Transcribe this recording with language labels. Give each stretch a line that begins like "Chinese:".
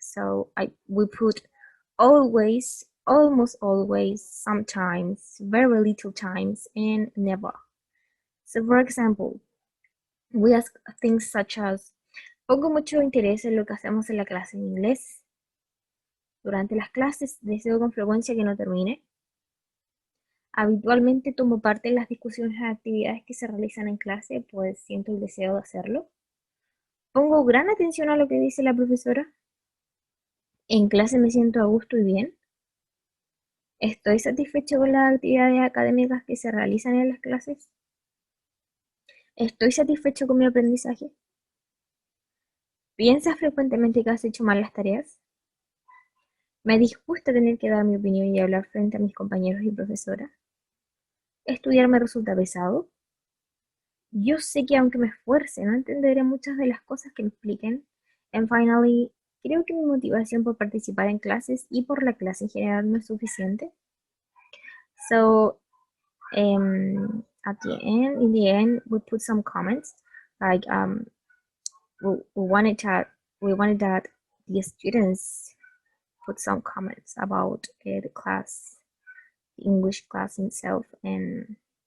English: So we put always, almost always, sometimes, very little times, and never. So for example, we ask things such as,
Spanish: pongo mucho interés en lo que hacemos en la clase de inglés. Durante las clases deseo con frecuencia que no termine. Habitualmente tomo parte en las discusiones y actividades que se realizan en clase, pues siento el deseo de hacerlo. Pongo gran atención a lo que dice la profesora. En clase me siento a gusto y bien. Estoy satisfecho con las actividades académicas que se realizan en las clases. Estoy satisfecho con mi aprendizaje. ¿Piensas frecuentemente que has hecho mal las tareas? Me disgusta tener que dar mi opinión y hablar frente a mis compañeros y profesora. ¿Estudiar me resulta pesado? Yo sé que aunque me esfuerce, no entenderé muchas de las cosas que me expliquen.
English: And finally,
Spanish: creo que mi motivación por participar en clases y por la clase en general no es suficiente.
English: So, in the end, we put some comments like we wanted that the students put some comments about the class, the English class itself, and